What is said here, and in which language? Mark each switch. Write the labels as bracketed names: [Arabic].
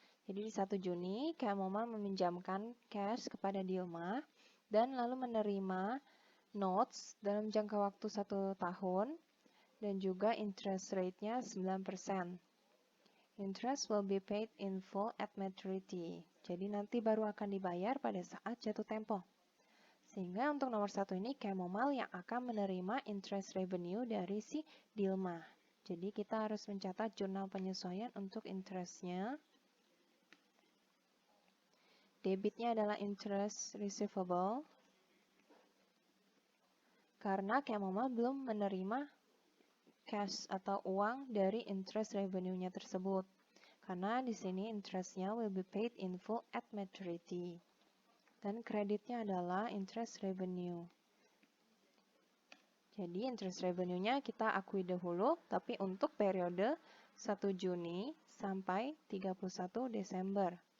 [Indonesian] Jadi di 1 Juni, Camomile meminjamkan cash kepada Dilma dan lalu menerima notes dalam jangka waktu 1 tahun dan juga interest rate-nya 9%. [English] Interest will be paid in full at maturity. [Indonesian] Jadi nanti baru akan dibayar pada saat jatuh tempo. Sehingga untuk nomor 1 ini Camomile yang akan menerima interest revenue dari si Dilma. Jadi kita harus mencatat jurnal penyesuaian untuk interest-nya. Debitnya adalah interest receivable, karena Camomile belum menerima cash atau uang dari interest revenue-nya tersebut. Karena di sini interest-nya will be paid in full at maturity. Dan kreditnya adalah interest revenue. Jadi interest revenue-nya kita akui dahulu, tapi untuk periode 1 Juni sampai 31 Desember.